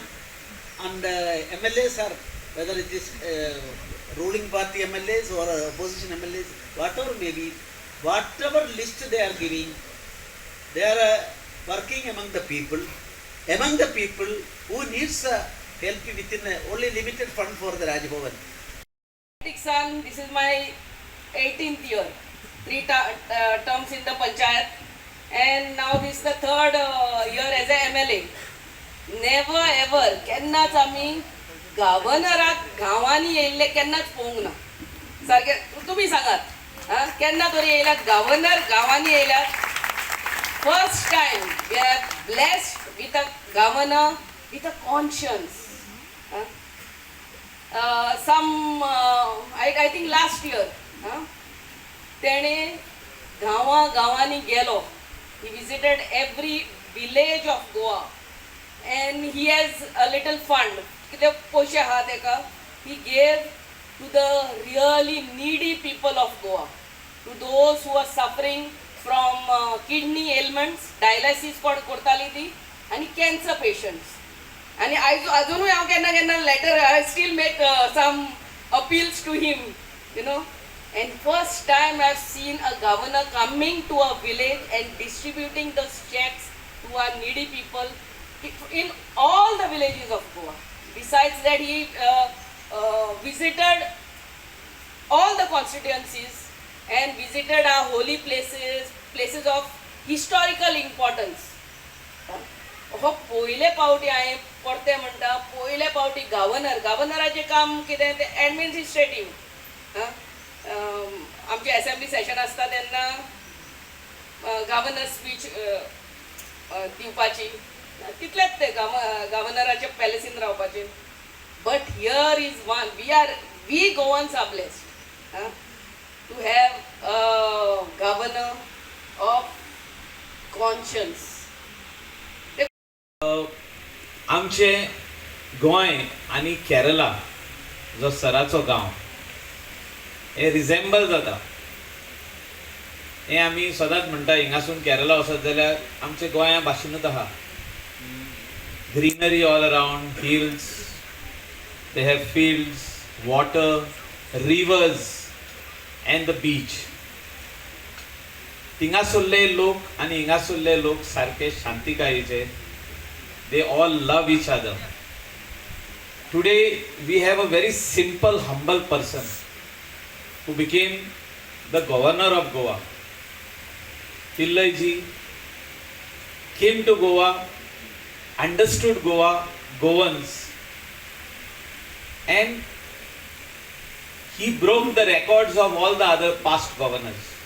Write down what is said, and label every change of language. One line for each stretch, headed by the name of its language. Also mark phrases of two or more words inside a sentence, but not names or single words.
English: And MLAs are, whether it is ruling party MLAs or opposition MLAs, whatever may be, whatever list they are giving, they are working among the people who needs help within only limited fund for the Raj Bhavan. Son, this is my 18th year, 3 terms in the panchayat, and now this is the 3rd year as a MLA. Never ever
Konkani: केन्नाच आमी गव्हर्नराक गांवांनी येयल्ले केन्नाच पळोवंक ना. सारके तुमी सांगात केन्ना तरी येयल्यात गव्हर्नर गांवांनी येयल्यात.
English: First time we are blessed with a governor with a conscience. I think last year
Konkani: तेणे गांवांनी गेलो.
English: He visited every village of Goa and he has a little fund.
Konkani: कितें पयशे आहा तेका
English: he gave to the really needy people of Goa, to those who are suffering from kidney ailments, dialysis
Konkani: करताली ती,
English: आणि cancer patients.
Konkani: आणि अजूनही हांव केन्ना केन्ना
English: letter I still make some appeals to him, you know. And first time I've seen a governor coming to a village and distributing those checks to our needy people in all the villages of Goa. Besides that, he visited all the constituencies and visited our holy places of historical importance.
Konkani: हो पयले पावटी हांवें परते म्हणटा पयले पावटी गव्हर्नराचें काम कितें तें एडमिनिस्ट्रेटीव. आमची असेंब्ली सेशन आसता तेन्ना गव्हर्नर स्पीच दिवपाची, तितलेंच तें गव्हर्नराच्या पॅलेसीन रावपाचें.
English: But here is one, we Goans are blessed to have a governor of conscience.
Konkani: आमचे गोंय आनी केरला जो सराचो गांव हे रिझेंबल जाता. हे आमी सदांच म्हणटा हिंगासून केरला वचत जाल्यार आमचे गोंया भाशेनूच आहा.
English: Greenery all around, hills, they have fields, water, rivers and the beach.
Konkani: थिंगासुरले लोक आनी हिंगासुरले लोक सारके शांतिकायेचे.
English: They all love each other. Today we have a very simple, humble person who became the governor of Goa. Pillai ji came to Goa, understood Goa, Goans, and he broke the records of all the other past governors.